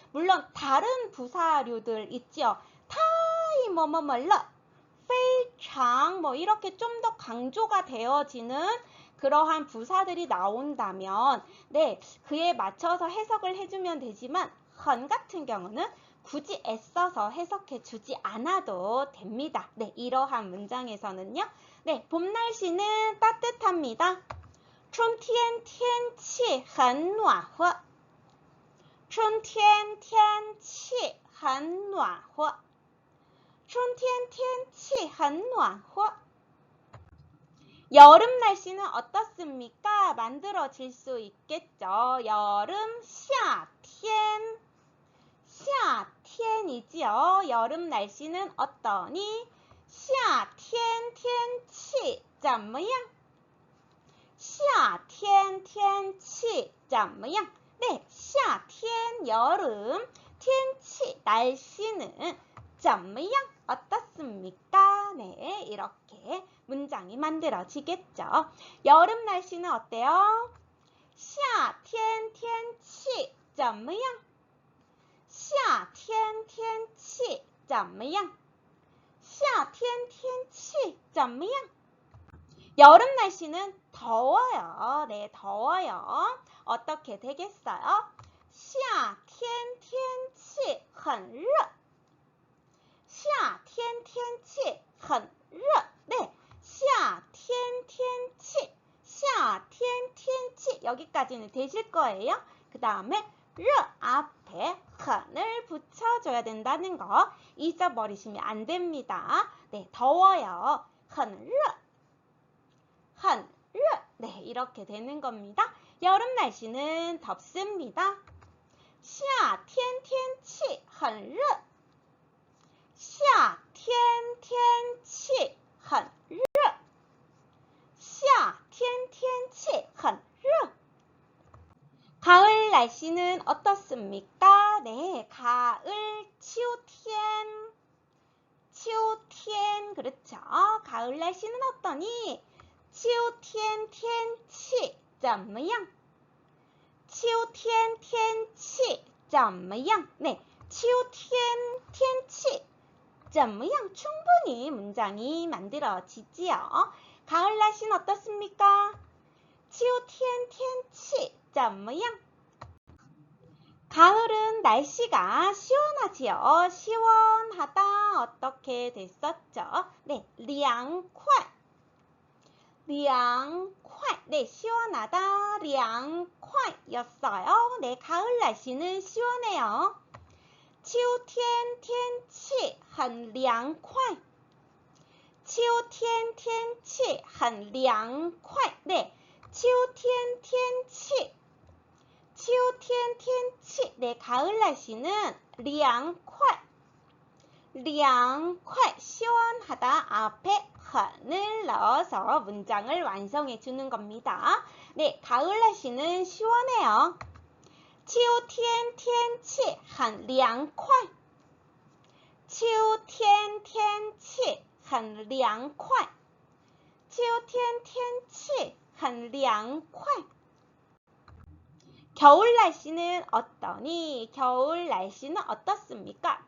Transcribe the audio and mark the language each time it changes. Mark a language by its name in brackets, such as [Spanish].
[Korean] 물론 다른 부사류들 있죠. 타이 뭐뭐뭐러, 페이창 뭐 이렇게 좀 더 강조가 되어지는 그러한 부사들이 나온다면 네, 그에 맞춰서 해석을 해주면 되지만 很 같은 경우는 굳이 애써서 해석해 주지 않아도 됩니다. 네, 이러한 문장에서는요. 네, 봄 날씨는 따뜻합니다. [Chinese] 春天天气很暖和春天天气很暖和春天天气很暖和 [Korean] 여름 날씨는 어떻습니까? 만들어질 수 있겠죠. 여름, 夏天 夏天이지요. 여름 날씨는 어떠니? [Chinese] 夏天天气怎么样? 夏天天气怎么样? [Korean] 네, 夏天 여름, 天气 날씨는 怎么样? 어떻습니까? 네, 이렇게 문장이 만들어지겠죠. 여름 날씨는 어때요? [Chinese] 夏天天气怎么样? 夏天天气怎么样? 夏天天气怎么样? [Korean] 여름 날씨는 더워요. 네, 더워요. 어떻게 되겠어요? [Chinese] 夏天天气很热夏天天气很热 네, 夏天天气夏天天气 [Korean] 여기까지는 되실 거예요. 그 다음에 热 앞에 很을 붙여줘야 된다는 거 잊어버리시면 안 됩니다. 네, 더워요. 很热 很热 네, 이렇게 되는 겁니다. 여름 날씨는 덥습니다. [Chinese] 夏天天气很热夏天天气很热夏天天气很热 [Korean] 가을 날씨는 어떻습니까? 네, 가을, 秋天 秋天 그렇죠. 가을 날씨는 어떠니? [Chinese] 秋天天气怎么样? 秋天天气怎么样? 네, 秋天天气怎么样? [Korean] 충분히 문장이 만들어지지요. 가을 날씨는 어떻습니까? [Chinese] 秋天天气怎么样? [Korean] 가을은 날씨가 시원하지요. 시원하다 어떻게 됐었죠? 네, 凉快 凉快 네, 시원하다 凉快 였어요. 네, 가을 날씨는 시원해요. [Chinese] 秋天天气很凉快秋天天气很凉快 [Korean] 네, [Chinese] 秋天天气秋天天气 [Korean] 네, 가을 날씨는 凉快凉快 시원하다 앞에 很을 넣어서 문장을 완성해 주는 겁니다. 네, 가을 날씨는 시원해요. [Chinese] 秋天天气很凉快秋天天气很凉快秋天天气很凉快 [Korean] 겨울 날씨는 어떠니? 겨울 날씨는 어떻습니까?